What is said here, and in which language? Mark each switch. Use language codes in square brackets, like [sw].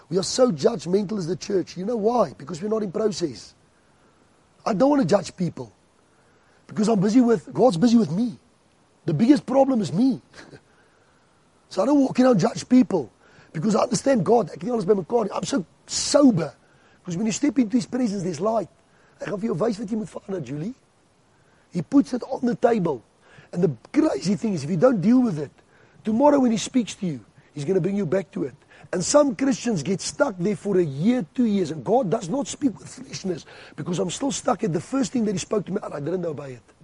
[en] We are so judgmental as the church. You know why? Because we're not in process. I don't want to judge people. Because God's busy with me. The biggest problem is me. So I don't walk around and judge people. Because I understand God. [af] Ek het nie alles by mekaar nie. [en] I'm so sober. Because when you step into His presence, there's light. [af] Ek gaan vir jou wys wat jy moet verander, Julie. [en] He puts it on the table. And the crazy thing is, if you don't deal with it, tomorrow when He speaks to you, He's going to bring you back to it. And some Christians get stuck there for a year, 2 years, and God does not speak with freshness, because I'm still stuck at the first thing that He spoke to me, and I didn't obey it.